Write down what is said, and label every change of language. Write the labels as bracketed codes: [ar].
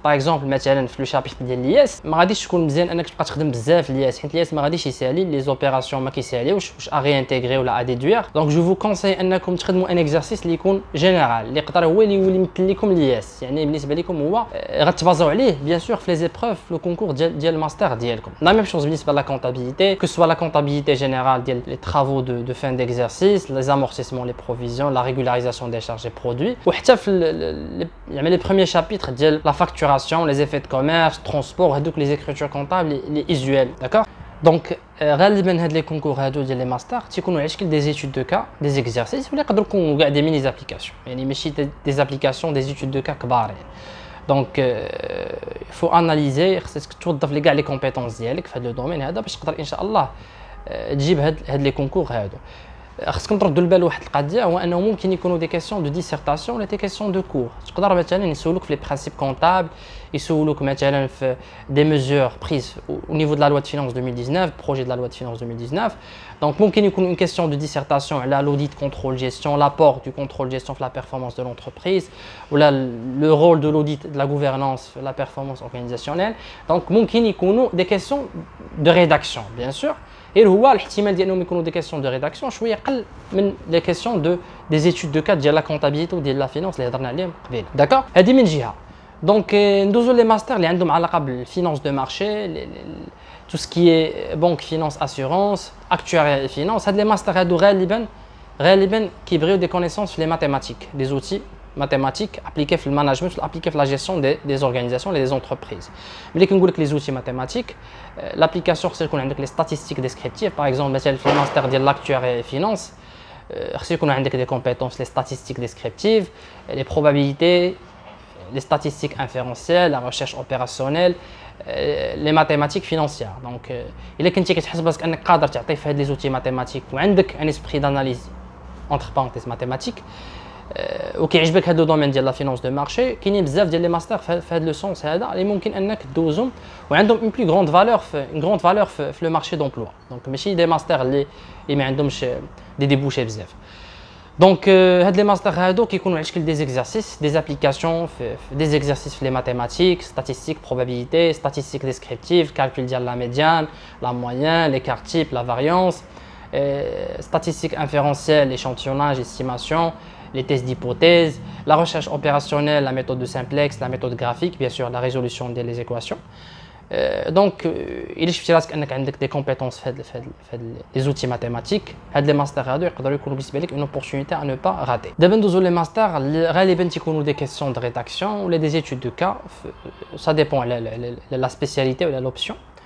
[ar] باغ اكزومبل مثلا في لو شابيتر ديال الياس ما غاديش تكون مزيان انك تبقى تخدم بزاف الياس، حيت الياس ما غاديش يسالي لي زوبيراسيون، ما كيساليوش واش اغي انتيغري ولا ا ديدوير. دونك جو فو كونساي انكم تخدموا ان اكزرسيس اللي يكون جينيرال، اللي يقدر هو اللي يمثل لكم الياس، يعني بالنسبه لكم هو غتبازا [fr] basons عليه bien sûr les épreuves le concours ديال الماستر ديالكم. La même chose بالنسبه la comptabilité, que ce soit la comptabilité générale ديال les travaux de fin d'exercice, les amortissements, les provisions, la régularisation des charges et produits, وحتى في les premiers chapitres ديال la facturation, les effets de commerce, transport, هذوك les écritures comptables, les usuels, d'accord. Donc غالبا هاد لي كونكور هادو ديال لي ماستر تيكونوا على شكل des études de cas, des exercices ولا يقدروا يكونوا كاع des mini applications, يعني ماشي des applications, des études de cas كبار يعني. Donc il faut analyser, [ar] خصك توظف لي كاع لي compétences ديالك في هذا لو دومين هذا باش تقدر ان شاء الله تجيب هاد لي كونكور هادو. خصكم تردوا البال واحد القضيه، هو انه ممكن يكونوا دي كيسيون دو ديسيرتاسيون ولا دي كيسيون دو كور. [fr] تقدر مثلا يسولوك في لي برينسيپ كونطابل، يسولوك مثلا في دي ميزور بريز au niveau de la loi de finances 2019, projet de la loi de finances 2019. Donc ممكن يكون une question de dissertation على l'audit contrôle gestion, l'apport du contrôle gestion في la performance de l'entreprise, ou là le rôle de l'audit de la gouvernance في la performance organisationnelle. Donc ممكن يكونوا des questions de rédaction bien sûr. Et هو الاحتمال ديالهم يكونوا des questions de rédaction شويه قل من les questions de des études de cas ديال la comptabilité وديال la finance اللي هضرنا عليهم قبيله. [ar] داكور، هذه من جهه. دونك ندوزو لي ماستر اللي عندهم علاقه بالفينانس [fr] دو مارشي، tout ce qui est banque, finance, assurance, actuariat et finance. هاد لي ماستر هادو غالبا كيبغيو des connaissances في les mathématiques, des outils mathématiques appliqués في المانجمنت appliqués في la gestion des organisations et des entreprises. ملي كنقول لك les outils mathématiques, l'application خصها يكون عندك les statistiques descriptives. Par exemple مثلا في الماستر ديال l'actuariat et finance خصو يكون عندك des compétences les statistiques descriptives, les probabilités, les statistiques inférentielles, la recherche opérationnelle, les mathématiques financières. [ar] Donc الا كنتي كتحس براسك انك قادر تعطي في هاد لي زوتي ماتيماتيك وعندك ان اسبري داناليز entre parenthèses mathématiques وكيعجبك هاد لو دومين ديال لا فينانس دو مارشي، كاينين بزاف ديال لي ماستر في هاد لو سونس هذا اللي ممكن انك دوزهم وعندهم اون بلو غروند فالور في لو مارشي دومبلوا. دونك ماشي دي ماستر اللي ما عندهمش دي ديبوشي بزاف. دونك هاد لي ماستر هادو كيكونوا على شكل [fr] دي زيكزارسيس، دي ابليكاسيون في دي زيكزارسيس في لي ماتيماتيك، ستاتيستيك، probabilité, statistique descriptive, calcul ديال لا médiane, la moyenne, l'écart type, la variance, statistique inférentielle, l'échantillonnage, estimation, les tests d'hypothèse, la recherche opérationnelle, la méthode de simplex, la méthode graphique, bien sûr la résolution des équations. [ar] Donc il شفتي راسك انك عندك دي كومبيتونس في هاد لي زوتي ماتيماتيك، هاد لي ماستر هادو يقدروا يكونوا بالنسبه لك اون اوبورتونيتي ا نو با راتي. دابا ندوزو لي ماستر اللي غالبا تيكونوا دي كيسيون دو ريداكسيون ولا دي ايتود دو كا، سا ديبون على لا سبيسياليتي ولا لوبسيون.